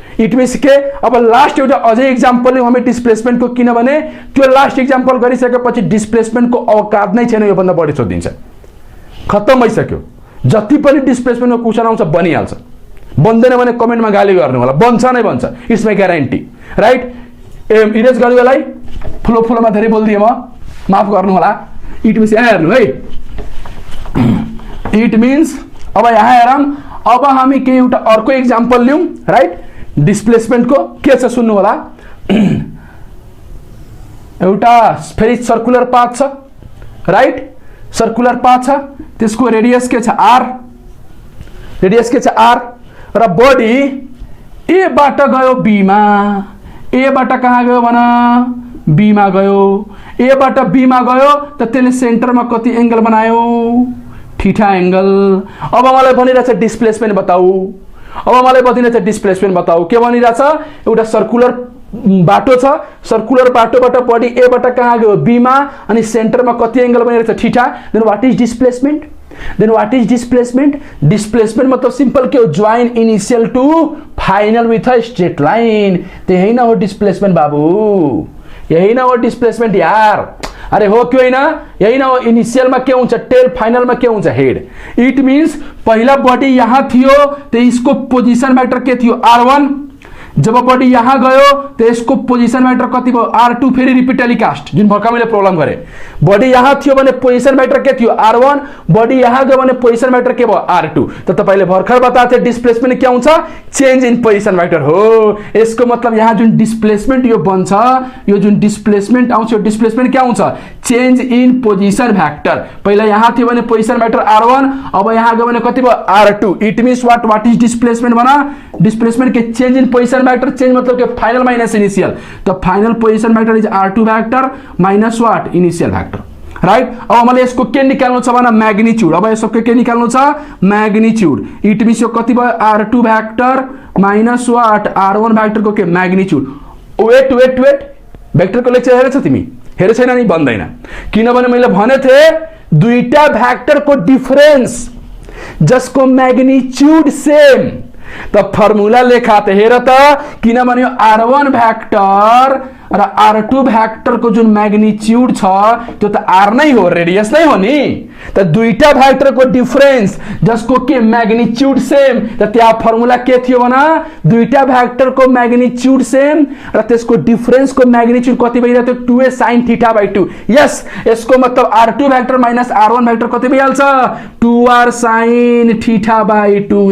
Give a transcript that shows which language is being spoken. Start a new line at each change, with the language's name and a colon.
Nepali: It means के अब last एउटा अझै एक्जाम्पल लिउँ हामी डिस्प्लेसमेन्टको, किनभने त्यो लास्ट एक्जाम्पल गरिसकेपछि डिस्प्लेसमेन्टको औकात नै छैन, योभन्दा बढी सोधिन्छ। खत्तम भइसक्यो। जति पनि डिस्प्लेसमेन्टको क्वेसन आउँछ बनिहाल्छ। बन्दैन भने कमेन्टमा गाली गर्नु होला, बन्छ नै बन्छ,
English: It's my guarantee, right?
Nepali: Erase गर्नु बेलाई फुलोमा धेरै बोलिदिएँ म, माफ गर्नु होला।
English: it means
Nepali: यहाँ हेर्नु है, इट मिन्स अब यहाँ हेरौँ। अब हामी के एउटा अर्को एक्जाम्पल लिउँ, राइट? डिस्प्लेसमेन्टको के छ सुन्नु होला। एउटा फेरि सर्कुलर पाथ छ, राइट? सर्कुलर पाथ छ, त्यसको रेडियस के छ r, रेडियस के छ r, र बडी ए बाट गयो b मा, ए बाट कहाँ गयो भन b मा गयो, ए बाट b मा गयो, त त्यसले सेन्टरमा कति एंगल बनायो? Theta angle. अब मलाई भनिरहेछ डिस्प्लेसमेन्ट बताऊ, अब मलाई भनिरहेछ डिस्प्लेसमेन्ट बताऊ। के भनिरहेछ? एउटा सर्कुलर बाटो छ, सर्कुलर बाटोबाट बडी ए बाट कहाँ गयो बी मा, अनि सेन्टरमा कति angle बनिरहेछ? Theta.
English: Then what is displacement? Then what is displacement?
Nepali: Displacement मतलब सिंपल के हो,
English: Join initial to final with a straight line.
Nepali: त्यही न हो डिस्प्लेसमेन्ट बाबू, यही न हो डिस्प्लेसमेन्ट यार। अरे हो क्यों होइन? यही न हो। इनिशियलमा के हुन्छ टेल, फाइनलमा के हुन्छ हेड।
English: it means
Nepali: पहिला बडी यहाँ थियो तो इसको पोजिसन वेक्टर के थियो r1, जब बडी यहाँ गयो तो यसको पोजिसन वेक्टर कति भयो r2, फेरि रिपिट टेलिकास्ट जुन भर्खर मैले प्रब्लम गरे। बडी यहाँ थियो भने पोजिसन वेक्टर के थियो r1, बडी यहाँ गयो भने पोजिसन वेक्टर के भयो r2। त तपाईले भर्खर बताथे डिस्प्लेसमेन्ट के आउँछ? चेन्ज इन पोजिसन वेक्टर हो। यसको मतलब यहाँ जुन डिस्प्लेसमेन्ट यो बन्छ, यो जुन डिस्प्लेसमेन्ट आउँछ, यो डिस्प्लेसमेन्ट के आउँछ? Change in position vector. पहिला यहाँ थियो भने पोजिसन वेक्टर r1, अब यहाँ गयो भने कति भयो r2।
English: it means what is displacement
Nepali: भन? डिस्प्लेसमेंट के change in position vector, change मतलब के फाइनल माइनस इनिशियल।
English: तो final position vector is r2 vector minus what initial vector,
Nepali: right? अब मैले यसको के निकाल्नु छ भन मैग्नीट्यूड। अब यसको के निकाल्नु छ? मैग्नीट्यूड।
English: it means
Nepali: यो कति भयो r2 vector minus what r1 vector को के magnitude.
English: wait wait wait,
Nepali: vector को लेक्चर हेरेछ तिमी? हेरे छैन नि? बन्दैन, किनभने मैले भने थे दुईटा वेक्टर को डिफरेंस जसको मैग्नीट्यूड सेम, त फर्मुला लेखा त हेर त, किनभने r1 वेक्टर र r2 वेक्टर को जुन मैग्नीट्यूड छ त्यो त r नै हो, रेडियस नै हो नि। त दुईटा वेक्टर को डिफरेंस जसको के मैग्नीट्यूड सेम, त त्यहाँ फर्मुला के थियो भन? दुईटा वेक्टर को मैग्नीट्यूड सेम र त्यसको डिफरेंस को मैग्नीट्यूड कति भइरहेको थियो?
English: 2a sin theta by 2।
Nepali: यस, यसको मतलब r2 vector minus r1 vector कति भइहाल्छ?
English: 2r sin theta by 2।